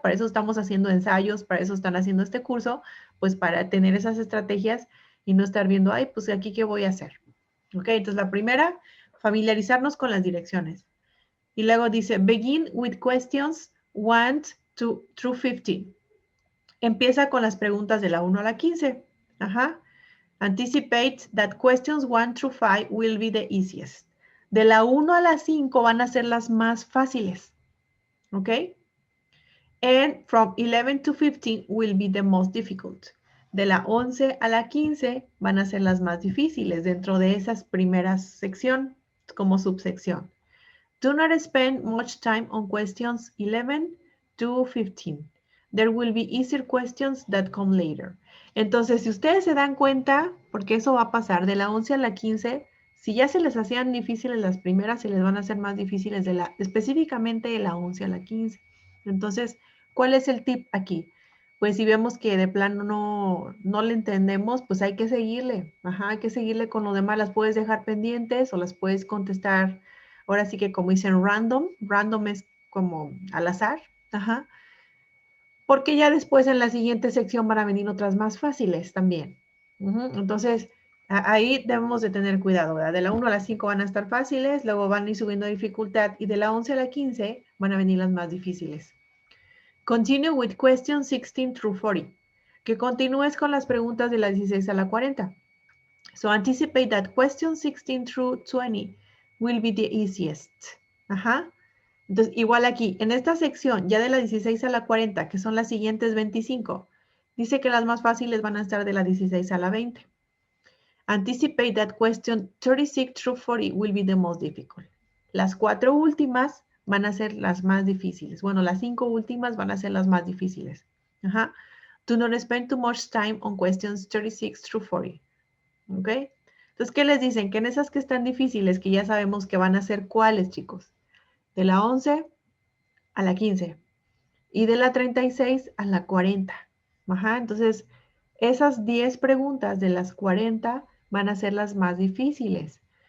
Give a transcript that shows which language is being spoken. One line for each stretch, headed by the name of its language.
Spanish: Para eso estamos haciendo ensayos, para eso están haciendo este curso, pues para tener esas estrategias y no estar viendo, ay, pues aquí qué voy a hacer. Ok, entonces la primera, familiarizarnos con las direcciones. Y luego dice,
English: begin with questions 1 through 15.
Spanish: Empieza con las preguntas de la 1 a la 15. Ajá.
English: Anticipate that questions 1 through 5 will be the easiest.
Spanish: De la 1 a la 5 van a ser las más fáciles. ¿Ok?
English: And from 11 to 15 will be the most difficult.
Spanish: De la 11 a la 15 van a ser las más difíciles dentro de esas primeras sección como subsección.
English: Do not spend much time on questions 11 to 15. There will be easier questions that come later.
Spanish: Entonces, si ustedes se dan cuenta, porque eso va a pasar de la 11 a la 15, si ya se les hacían difíciles las primeras, se les van a hacer más difíciles específicamente de la 11 a la 15. Entonces, ¿cuál es el tip aquí? Pues si vemos que de plano no le entendemos, pues hay que seguirle. Ajá, hay que seguirle con lo demás. Las puedes dejar pendientes o las puedes contestar. Ahora sí que como dicen random es como al azar. Ajá. Porque ya después en la siguiente sección van a venir otras más fáciles también. Entonces, ahí debemos de tener cuidado, ¿verdad? De la 1 a la 5 van a estar fáciles, luego van a ir subiendo dificultad y de la 11 a la 15 van a venir las más difíciles.
English: Continue with questions 16 through 40.
Spanish: Que continúes con las preguntas de la 16 a la 40.
English: So anticipate that questions 16 through 20 will be the easiest.
Spanish: Ajá. Entonces, igual aquí, en esta sección, ya de la 16 a la 40, que son las siguientes 25, dice que las más fáciles van a estar de la 16 a la 20.
English: Anticipate that question 36 through 40 will be the most difficult.
Spanish: Las 4 últimas van a ser las más difíciles. Bueno, las 5 últimas van a ser las más difíciles. Ajá.
English: Do not spend too much time on questions 36 through 40.
Spanish: ¿Ok? Entonces, ¿qué les dicen? Que en esas que están difíciles, que ya sabemos que van a ser cuáles, chicos. De la 11 a la 15 y de la 36 a la 40. Ajá, entonces esas 10 preguntas de las 40 van a ser las más difíciles.